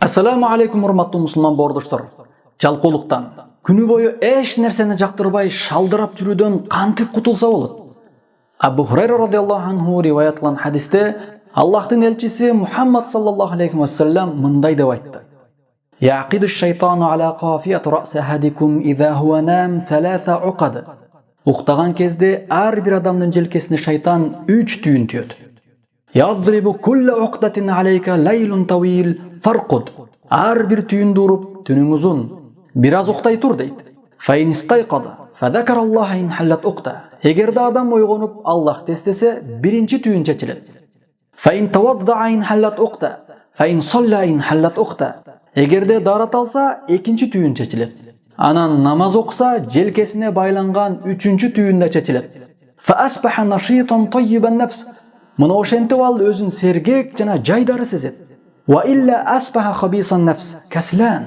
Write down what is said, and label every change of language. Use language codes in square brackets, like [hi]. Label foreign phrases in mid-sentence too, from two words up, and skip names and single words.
[ar] السلام عليكم [ky] урматтуу мусулман бордоштор. Жалкоолуктан, күнү бою эч нерсени жактырбай шалдырап жүрүүдөн кантип кутулса болот? Абу Хурайра [ar] رضي الله عنه [ky] риваят кылган хадисте Аллахтын элчиси Мухаммад [ar] صلى الله عليه وسلم [ky] мындай деп айтты: [ar] يعقد الشيطان على قافية رأس أحدكم إذا هو نام ثلاث عقد. [ky] Уктаган кезде ар бир адамдын желкесине шайтан 3 түйүн түйөт. [ar] يضرب كل عقدة عليك ليل طويل فارقد. [ky] Ар бир түйүндү уруп, түнүң узун, бир аз уктай тур дейт. [ar] فإن استيقظ فذكر الله انحلت عقدة. [ky] Эгерде адам ойгонуп Аллахты эстесе, биринчи түйүн чечилет. [ar] فإن توضأ انحلت عقدة فإن صلى انحلت عقدة. [ky] Эгерде дарат алса, экинчи түйүн чечилет. Анан намаз окуса, желкесине байланган үчүнчү түйүн да чечилет. [ar] فأصبح نشيطا طيب النفس. [ky] Мына ошентип ал өзүн сергек жана жайдары сезет. [ar] وإلا أصبح خبيث النفس كسلان.